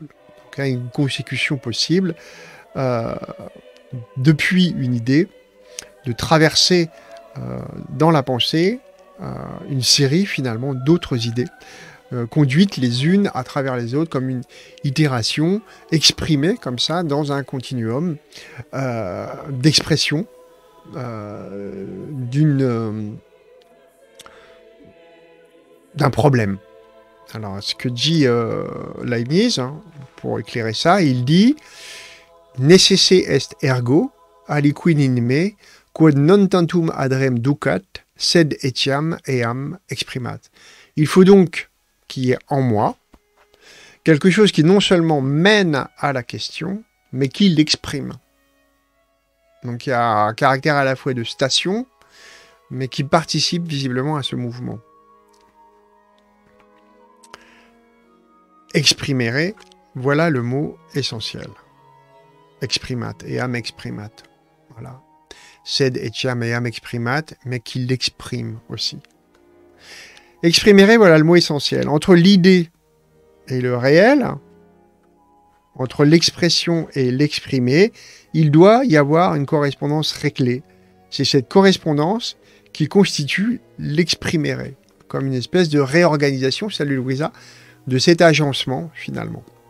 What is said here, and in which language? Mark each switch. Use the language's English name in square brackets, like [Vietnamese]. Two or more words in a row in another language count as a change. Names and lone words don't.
[French] Donc, une consécution possible depuis une idée, de traverser dans la pensée une série finalement d'autres idées, conduites les unes à travers les autres comme une itération, exprimée comme ça dans un continuum d'expression d'un problème. Alors, ce que dit Leibniz, pour éclairer ça, il dit « [Latin] Necesse est ergo, aliquid in me, quod non tantum adrem ducat, sed etiam eam exprimat ». [French] Il faut donc qu'il y ait en moi quelque chose qui non seulement mène à la question, mais qui l'exprime. Donc il y a un caractère à la fois de station, mais qui participe visiblement à ce mouvement. Exprimere, voilà le mot essentiel. [Latin] Exprimat, eam exprimat. Voilà. Sed etiam eam exprimat, [French] mais qui l'exprime aussi. Exprimere, voilà le mot essentiel. Entre l'idée et le réel, entre l'expression et l'exprimer, il doit y avoir une correspondance réglée. C'est cette correspondance qui constitue l'exprimere, comme une espèce de réorganisation, salut Louisa, de cet agencement finalement.